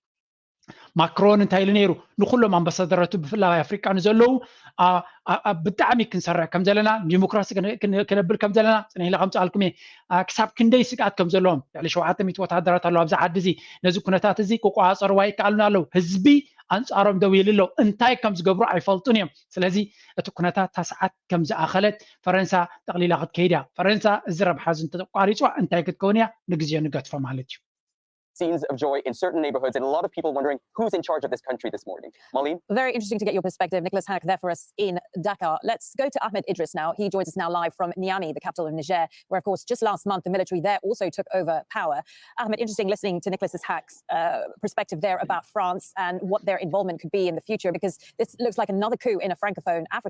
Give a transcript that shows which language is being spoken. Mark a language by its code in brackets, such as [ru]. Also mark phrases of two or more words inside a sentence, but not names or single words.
[ti] ማክሮን እንታይ ኢሉ ነይሩ ንኩሎም ኣምባሳደራቱ ብፍላይ ኣፍሪካ ንዘለዉ ብጣዕሚ ክንሰርሕ ከም ዘለና ዲሞክራሲ ክነብል ከም ዘለና ፅኒሕለ ከምፃልኩም ክሳብ ክንደይ ስጋት ከም ዘለዎም ልዕሊ 700 ወታደራት ኣለዉ ኣብዛ ዓዲ እዚ ነዚ ኩነታት እዚ ክቆፃፀርዋ ይከኣሉና ኣለዉ ህዝቢ ኣንጻሮም ደው ይብሉ ኣለዉ እንታይ ከም ዝገብሩ ኣይፈልጡን እዮም ስለዚ እቲ ኩነታት ታስዓት ከም ዝኣኸለት ፈረንሳ ጠቕሊላ ክትከይድ እያ ፈረንሳ እዚ ረብሓ እዚ እንተቋሪፅዋ እንታይ ክትከውን እያ ንግዜ ንገትፎ ማለት እዩ [en] scenes of joy in certain neighborhoods, and a lot of people wondering who's in charge of this country this morning. Marlene? Very interesting to get your perspective. Nicholas Hack there for us in Dakar. Let's go to Ahmed Idris now. He joins us now live from Niamey, the capital of Niger, where, of course, just last month, the military there also took over power. Ahmed, interesting listening to Nicholas Hack's perspective there about France and what their involvement could be in the future, because this looks like another coup in a francophone Africa.